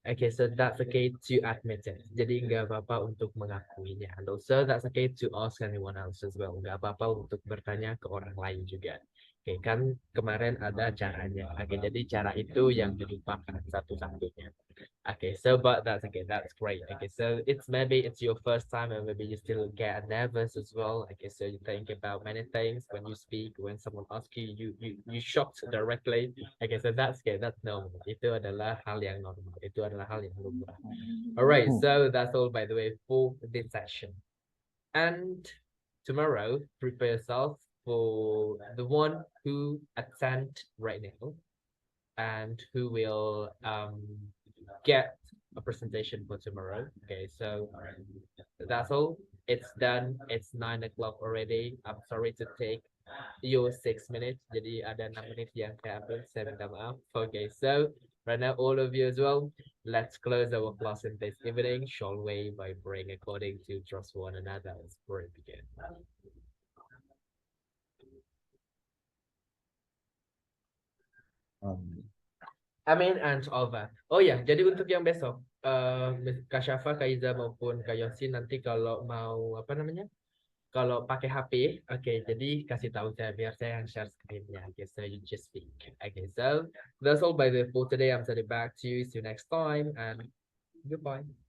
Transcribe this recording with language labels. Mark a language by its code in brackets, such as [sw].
[en] Okay, so that's okay to admit it. [id] Jadi nggak apa-apa untuk mengakuinya. [en] And also that's okay to ask anyone else as well. [id] Nggak apa-apa untuk bertanya ke orang lain juga. Oke, kan kemarin ada caranya. Oke, jadi cara itu yang dilupakan satu-satunya. [en] Okay, so but that's okay, that's great. Okay, so maybe it's your first time and maybe you still get nervous as well. Okay, so you think about many things when you speak, when someone asks you, you shocked directly. Okay, so that's okay, that's normal. [id] Itu adalah hal yang normal. Itu adalah hal yang lumrah. [en] Alright, so that's all by the way for this session. And tomorrow, prepare yourself for the one who attend right now and who will get a presentation for tomorrow. Okay, so that's all. It's done. It's 9 o'clock already. I'm sorry to take your 6 minutes. [id] Jadi ada 6 menit yang saya ambil. Saya minta maaf. [en] Okay, so right now all of you as well. Let's close our class in this evening, shall we, by praying according to trust one another as we begin. [id] Amin [en] and over. [id] Oh ya, jadi untuk yang besok, Kak Syafa, Kak Iza maupun Kak Yosin nanti kalau mau apa namanya? Kalau pakai HP, oke, jadi kasih tahu saya biar saya yang share screen-nya. [en] Okay, so you just speak. Okay, so that's all by the for today. I'm sending back to you. See you next time and goodbye.